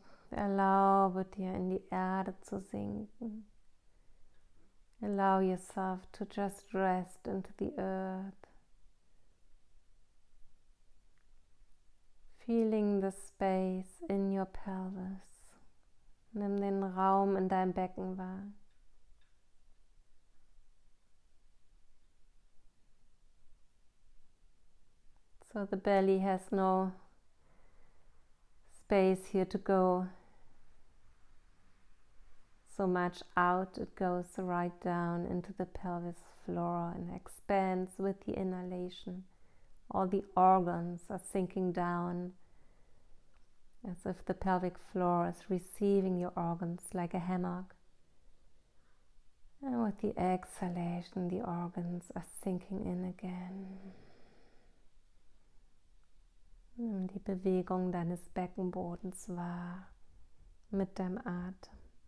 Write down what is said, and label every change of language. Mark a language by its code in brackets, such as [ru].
[de] Erlaube dir, in die Erde zu sinken. [en] Allow yourself to just rest into the earth. Feeling the space in your pelvis. [de] Nimm den Raum in deinem Becken wahr. [en] So the belly has no space here to go so much out. It goes right down into the pelvis floor and expands with the inhalation. All the organs are sinking down as if the pelvic floor is receiving your organs like a hammock. And with the exhalation, the organs are sinking in again. [de] Nimm die Bewegung deines Beckenbodens wahr mit deinem Atem.